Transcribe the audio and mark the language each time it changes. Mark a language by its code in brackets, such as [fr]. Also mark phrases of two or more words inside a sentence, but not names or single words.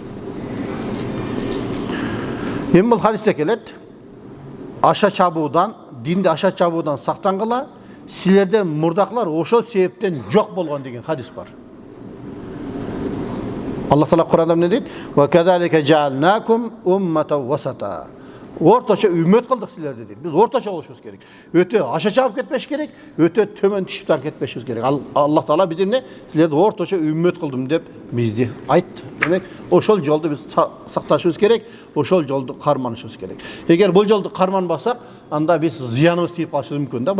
[ky] Эми бул хадисте келет, аша чабуудан, динде аша чабуудан сактангыла, силерден мурдакылар ошол себептен жок болгон деген хадис бар. Аллах Таала Кур'анда эмне дейт? [ar] وكذلك جعلناكم أمة وسطا. [ky] орташа үммет кылдык силерди дейт. Биз орташа болушубуз керек. Өтө аша чабып кетпеш керек, өтө төмөн түшүп так кетпешибиз керек. Аллах Таала бизди силерди орташа үммет кылдым деп бизди айтты. Демек, ошол жолду биз сакташыбыз керек, ошол жолду карманышыбыз керек. Эгер бул жолду карманбасак, анда биз зыяныбыз тийип калышы мүмкүн да.